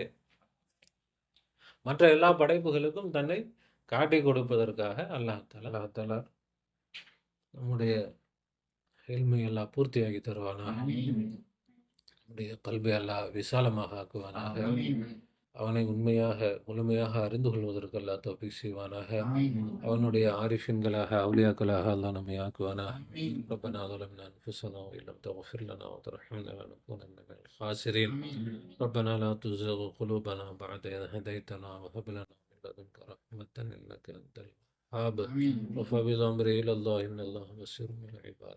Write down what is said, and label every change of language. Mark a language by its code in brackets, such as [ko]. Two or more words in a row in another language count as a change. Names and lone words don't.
[ta] மற்ற எல்லா படைப்புகளுக்கும் தன்னை காட்டி கொடுப்பதற்காக அல்லாஹ் தஆலா நம்முடைய இல்மை எல்லாம் பூர்த்தியாகி தருவானாக. நம்முடைய கல்வி எல்லாம் விசாலமாக ஆக்குவானாக. அவனை உண்மையாக முழுமையாக அறிந்து கொள்வதற்கு அல்லாஹ் தௌஃபீக் செய்வானாக. அவனுடைய ஆரிஃபின்களாக அவுலியாக்களாக அல்லாஹ் நம்மை ஆக்குவானாக. [ar] ربنا ظلمنا أنفسنا وإن لم تغفر لنا وترحمنا لنكونن من الخاسرين. ربنا لا تزغ قلوبنا بعد إذ هديتنا وهب لنا من لدنك رحمة إنك أنت الوهاب. وفوض أمري إلى الله إن الله بصير بالعباد.